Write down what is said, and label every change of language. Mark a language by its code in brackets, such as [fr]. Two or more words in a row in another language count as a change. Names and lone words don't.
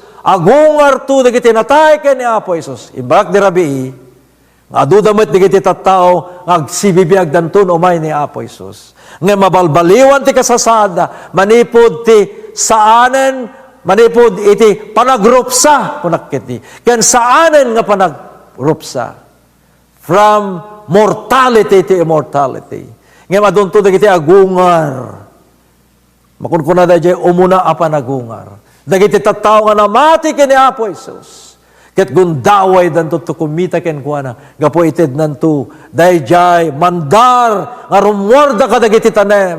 [ilo] Agungar tu dagiti natay ken ni Apo Isus. Ibak di rabi, nga adudamit dagiti tattao agsibibiyag danton umay ni Apo Isus. Nga mabalbaliwan ti kasasada, manipod ti saanen, manipod iti panagrupsa kunakiti. Ken saanen nga panagrupsa [en] from mortality to immortality. [ilo] Nga madunto dagiti agungar. Makunkuna dayjay umuna a panagungar. Dagiti tattao nga namati kini Apo Isus. Ket gundaway danto to kumita ken kuana. Gapo ited nanto dayjay mandar nga rumwarda kadagiti tanem.